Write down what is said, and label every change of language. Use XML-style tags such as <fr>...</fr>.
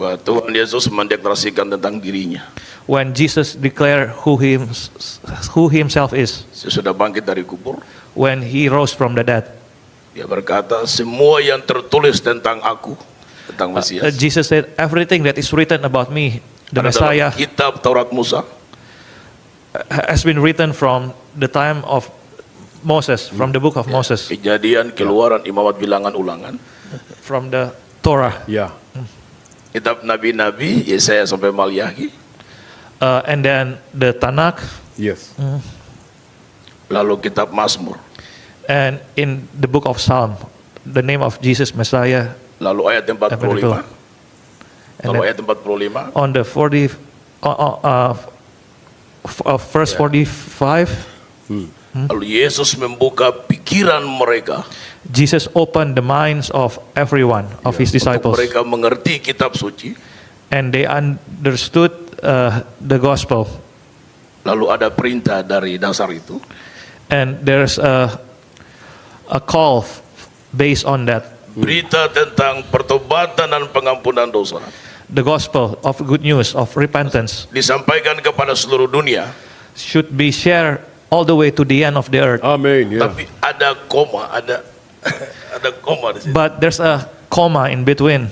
<id>Bahwa Tuhan Yesus mendeklarasikan tentang dirinya.</id> <en>when Jesus declared who himself is,</en> <id>Sesudah bangkit dari kubur,</id> <en>when he rose from the dead.</en> <id>dia berkata, semua yang tertulis tentang aku, tentang Mesias,</id> <en>Jesus said, everything that is written about me, the</en> <id>ada dalam</id> <en>Messiah,</en> <id>kitab Taurat Musa,</id> <en>has been written from the time of Moses, from the book of Moses,</en> <id>Kejadian, Keluaran, Imamat, Bilangan, Ulangan,</id> <en>from the Torah, Yeah.</en> <id>kitab Nabi-Nabi, Yesaya sampai Malyaki,</id> <en>and then the Tanakh, Yes.</en> <id>lalu kitab Mazmur,</id> <en>and in the book of Psalm, the name of Jesus Messiah,</en> <id>lalu ayat 45,</id> <en>and</en> <id>lalu</id> <en>then</en> <id>ayat 45,</id> <en>on the verse 45,</en> <id>lalu Yesus membuka pikiran mereka</id> <en>Jesus opened the minds of everyone, of his</en> <id>untuk</id> <en>disciples,</en> <id>mereka mengerti kitab suci.</id> <en>and they understood the gospel.</en> <id>Lalu ada perintah dari dasar itu,</id> <en>And there's a call based on that.</en> <id>berita tentang pertobatan dan pengampunan dosa</id> <en>The gospel of good news of repentance</en> <id>disampaikan kepada seluruh dunia.</id> <en>should be shared all the way to the end of the earth. Amen. Yeah.</en> <id>Tapi ada koma, ada koma di situ.</id> <en>But there's a comma in between,</en>